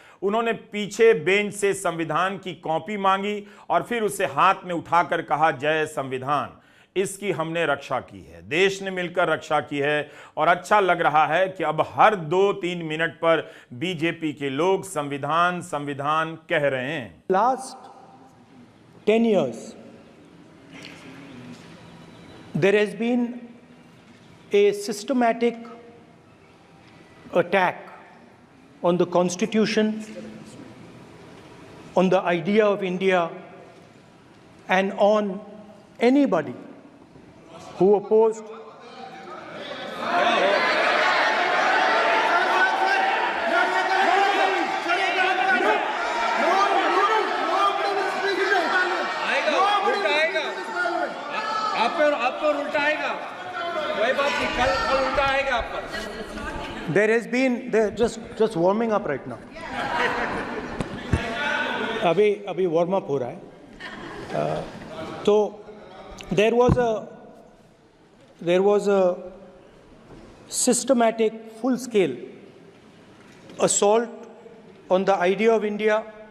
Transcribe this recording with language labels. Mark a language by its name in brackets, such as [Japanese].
[Hindi] उन्होंने पीछे बेंच से संविधान की कॉपी मांगी और फिर उसे हाथ में उठाकर कहा, जय संविधान, इसकी हमने रक्षा की है, देश ने मिलकर रक्षा की है। और अच्छा लग रहा है कि अब हर 2-3 मिनट पर बीजेपी के लोग संविधान संविधान कह रहे हैं। [English] last 10 years there has been a systematic attack on the Constitution, on the idea of India, and on anybody who opposed [Hindi] आप पर उल्टा आएगा, कोई बात नहीं, कल उल्टा आएगा आप पर। [English] There has been, just warming up right now. [Hindi] अभी वार्म अप हो रहा है। [English] तो there was a systematic, full-scale assault on the idea of India,